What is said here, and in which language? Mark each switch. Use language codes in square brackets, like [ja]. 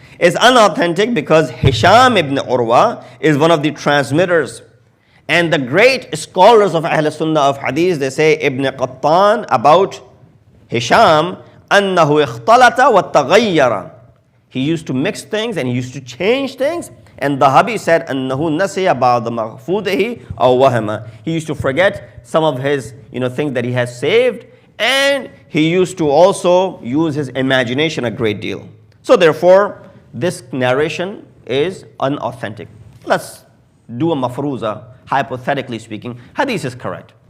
[en] It's unauthentic because Hisham ibn Urwa is one of the transmitters. And the great scholars of Ahl Sunnah of Hadith, they say Ibn Qattan about Hisham, [ar] أنه اختلط وتغير. [en] He used to mix things and he used to change things. And Dhahabi said, [ar] أنه نسي بعض مغفوده أو وهم. [en] He used to forget some of his things that he has saved. And he used to also use his imagination a great deal. So therefore, this narration is unauthentic. Let's do a mafruza. Hypothetically speaking, hadith is correct.